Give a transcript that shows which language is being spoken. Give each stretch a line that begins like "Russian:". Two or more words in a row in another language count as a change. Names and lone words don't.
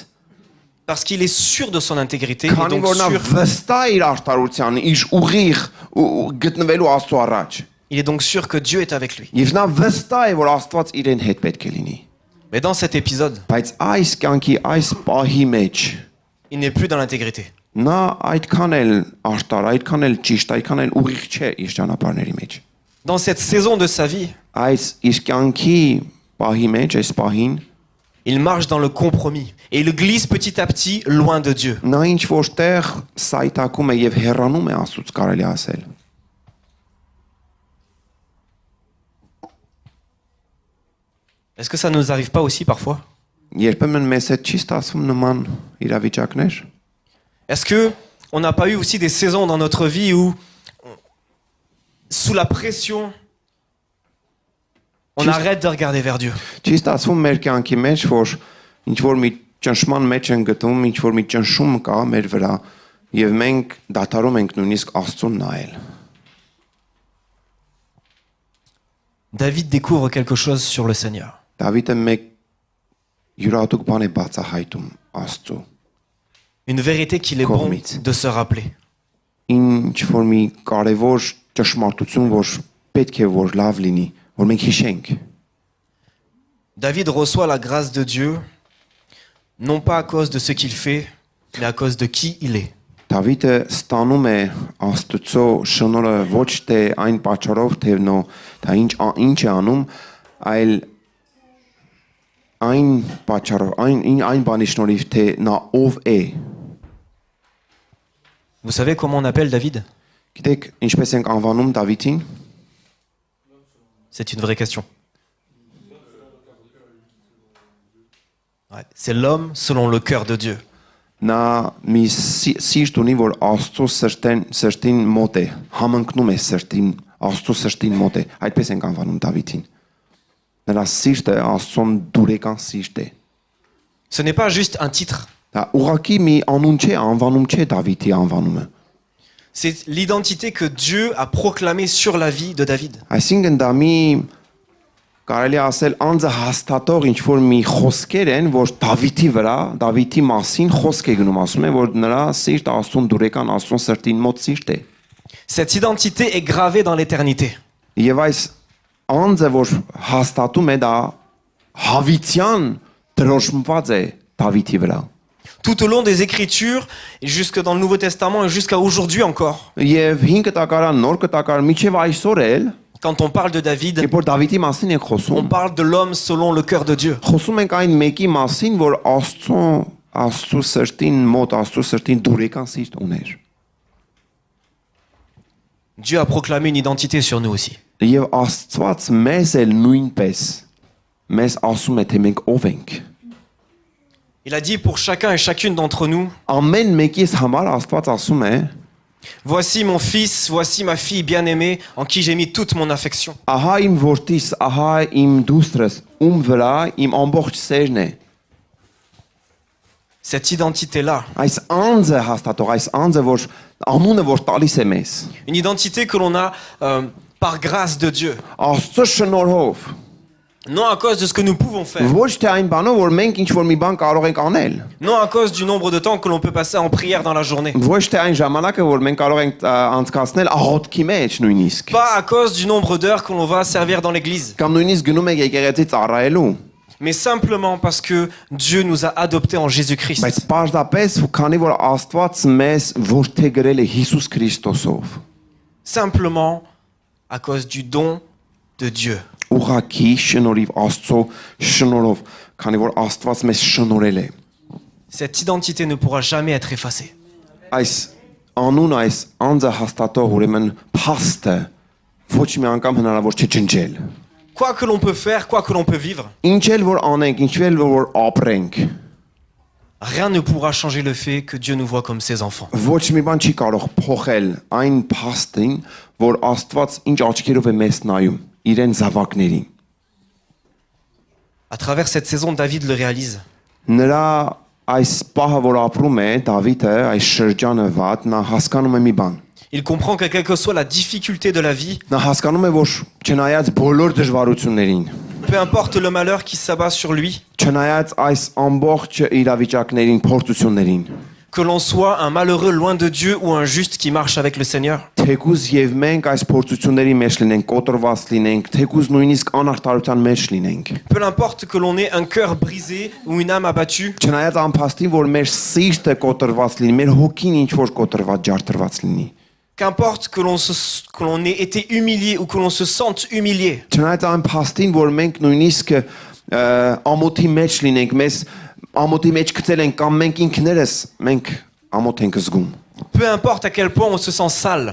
French: Parce qu'il est sûr de son intégrité. Et
Armenian: քանի
French: donc
Armenian: որ նա
French: sûr,
Armenian: վստահ է իր արտարության, իր ուղիղ գտնվելու Աստծո առաջ։
French: il est donc sûr que Dieu est avec lui.
Armenian: Եվ նա վստահ է, որ Աստված իրեն հետ պետք է լինի։
French: Mais dans cet épisode,
Armenian: Բայց այս կյանքի այս պահի մեջ
French: il n'est plus dans l'intégrité.
Armenian: նա այդքան էլ աշտար, այդքան էլ ճիշտ, այդքան էլ ուղիղ չէ իր ճանապարհների մեջ։
French: Dans cette saison de sa vie,
Armenian: Այս իր կյանքի պահի մեջ, այս պահին
French: il marche dans le compromis. Et il glisse petit à petit loin de Dieu.
Armenian: նա ինչ որտեղ սայթակում է եւ հեռանում է Աստծուց, կարելի ասել։
French: Est-ce que ça ne nous arrive pas aussi parfois?
Armenian: Երբեմն մեզ հետ չի ստացվում նման իրավիճակներ։
French: Est-ce que on n'a pas eu aussi des saisons dans notre vie où, sous la pression, on arrête de regarder vers Dieu?
Armenian: Չի ստացվում մեր կյանքի մեջ, որ ինչ որ մի ճնշման մեջ են գտնում, ինչ որ մի ճնշում կա մեր վրա եւ մենք դադարում ենք նույնիսկ Աստծուն նայել։
French: David découvre quelque chose sur le Seigneur.
Armenian: Դավիթը մեկ յուրատուկ բան է բացահայտում Աստծո։
French: Une vérité qu'il est bon Cormite. de se rappeler.
Armenian: Ինչ որ մի կարևոր ճշմարտություն, որ պետք է որ լավ լինի, որ մենք հիշենք։
French: David reçoit la grâce de Dieu, non pas à cause de ce qu'il fait, mais à cause de qui il est.
Armenian: Դավիթը ստանում է Աստծո շնորհը ոչ թե այն պատճառով, թե դա ինչ է անում, այլ այն պատճառով, այն բանի շնորհիվ, թե նա ով է։
French: Vous savez comment on appelle David?
Armenian: Գիտեք, ինչպես ենք անվանում Դավիթին։
French: C'est une vraie question. Ouais, c'est l'homme selon le cœur de Dieu.
Armenian: Նա մի սիրտ ունի, որ Աստծո սրտին մոտ է, համընկնում է սրտին, Աստծո սրտին մոտ է։ Այդպես ենք անվանում Դավիթին։ Նրա սիրտը Աստծոն դուրեկան սիրտ է։
French: Ce n'est pas juste un titre.
Armenian: Դա ուղղակի մի անուն չէ, անվանում չէ Դավիթի անվանումը։
French: C'est l'identité que Dieu a proclamée sur la vie de David.
Armenian: Այսինքն դա մի կարելի ասել անձը հաստատող ինչ որ մի խոսքեր են, որ Դավիթի վրա, Դավիթի մասին խոսք է գնում, ասում է, որ նրա սիրտը Աստծուն դուրեկան, Աստծուն սրտին մոտ սիրտ է։
French: Cette identité est gravée dans l'éternité.
Armenian: Եվ այս անձը, որ հաստատում է, դա հավիտյան դրոշմված է Դավիթի վրա։
French: Tout au long des Écritures, jusque dans le Nouveau Testament et jusqu'à aujourd'hui encore,
Armenian: Եվ 5 կտակարան, նոր կտակարան, միջև այսօր էլ,
French: quand on parle de David,
Armenian: երբ որ Դավիթի մասին ենք
French: on
Armenian: խոսում,
French: parle de l'homme selon le cœur de Dieu.
Armenian: խոսում ենք այն մեկի մասին, որ Աստծո սրտին մոտ, Աստծո սրտին դուրեկան սիրտ ուներ։
French: Dieu a proclamé une identité sur nous aussi.
Armenian: Եվ Աստված մեզ էլ նույնպես մեզ ասում է, թե մենք ով ենք։
French: Il a dit pour chacun et chacune d'entre nous,
Armenian: Ամեն մեկիս համար Աստված ասում է.
French: voici mon fils, voici ma fille bien-aimée, en qui j'ai mis toute mon affection.
Armenian: Ահա իմ որդիս, ահա իմ դուստրս, ում վրա իմ ամբողջ սերն է։
French: Cette identité-là,
Armenian: Այս անձը հաստատող, այս անձը, որ անունը որ տալիս է մեզ։
French: une identité que l'on a par grâce de Dieu.
Armenian: Աստծո շնորհով,
French: Non à cause de ce que nous pouvons faire.
Armenian: Ոչ թե այն բանով, որ մենք ինչ-որ մի բան կարող ենք անել։
French: Non à cause du nombre de temps que l'on peut passer en prière dans la journée.
Armenian: Ոչ թե այն ժամանակը, որ մենք կարող ենք անցկացնել աղոթքի մեջ նույնիսկ։
French: Pas à cause du nombre d'heures que l'on va servir dans l'église.
Armenian: Կամ նույնիսկ գնում ենք եկեղեցի ծառայելու։
French: Mais simplement parce que Dieu nous a adoptés en Jésus-Christ.
Armenian: Բայց պարզապես քանի որ Աստված մեզ որդեգրել է Հիսուս Քրիստոսով։
French: Simplement à cause du don de Dieu.
Armenian: Ուղղակի շնորհիվ Աստծո շնորհով, քանի որ Աստված մեզ շնորհել է։
French: Cette identité ne pourra jamais être effacée.
Armenian: Այս անուն այս անձը հաստատող ուրեմն փաստը ոչ մի անգամ հնարավոր չէ ջնջել։
French: Quoi que l'on peut faire, quoi que l'on peut vivre,
Armenian: Ինչ էլ որ անենք, ինչ էլ որ ապրենք,
French: rien ne pourra changer le fait que Dieu nous voit comme ses enfants.
Armenian: ոչ մի բան չի կարող փոխել այն փաստին, որ Աստված ինչ աչքերով է մեզ նայում, իրեն զավակներին։
French: À travers cette saison, David le réalise.
Armenian: Նրա այս պահը, որ ապրում է Դավիթը, այս շրջանը վատ, նա հասկանում է մի բան։
French: Il comprend que quelle que soit la difficulté de la vie,
Armenian: Նա հասկանում է, որ չնայած բոլոր դժվարություններին,
French: peu importe le malheur qui s'abat sur lui,
Armenian: չնայած այս ամբողջ իրավիճակներին, փորձություններին,
French: que l'on soit un malheureux loin de Dieu ou un juste qui marche avec le Seigneur,
Armenian: թեկուզ եւ մենք այս փորձությունների մեջ լինենք, կոտրված լինենք, թեկուզ նույնիսկ անարդարության մեջ լինենք։
French: peu importe que l'on ait un cœur brisé ou une âme abattue,
Armenian: Չնայած անփաստին, որ մեր սիրտը կոտրված լինի, մեր հոգին ինչ որ կոտրված, ջարդրված լինի։
French: qu'importe que l'on ait été humilié ou que l'on se sente humilié,
Armenian: Չնայած այն փաստին, որ մենք նույնիսկ ամոթի մեջ լինենք, մեզ ամոթի մեջ գցել ենք կամ մենք ինքներս մենք ամոթ ենք զգում։
French: peu importe à quel point on se sent sale,